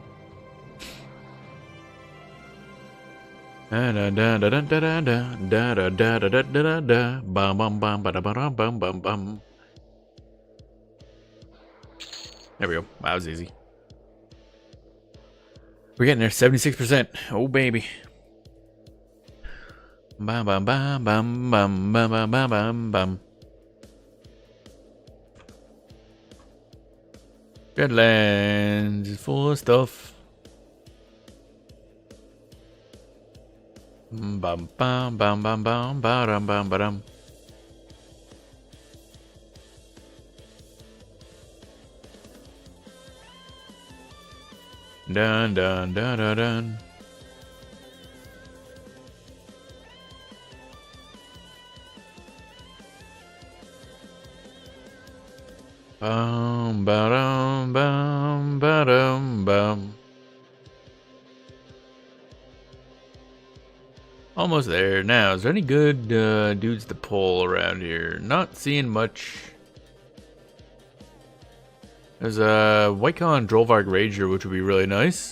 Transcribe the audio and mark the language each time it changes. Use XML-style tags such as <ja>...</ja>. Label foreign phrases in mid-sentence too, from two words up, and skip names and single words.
<en>There we go. Wow, that was easy. We're getting there. 76%. Oh baby. Bam bam bam bam bam bam bam bam bam bam. Redlands is full of stuff. Bum bum bum bum bum bum bum bum. Dun dun dun dun dun. Bum ba-dum bum ba-dum bum. Almost there. Now, is there any good dudes to pull around here? Not seeing much. There's a Whitecon Drollvarg Rager, which would be really nice.</en>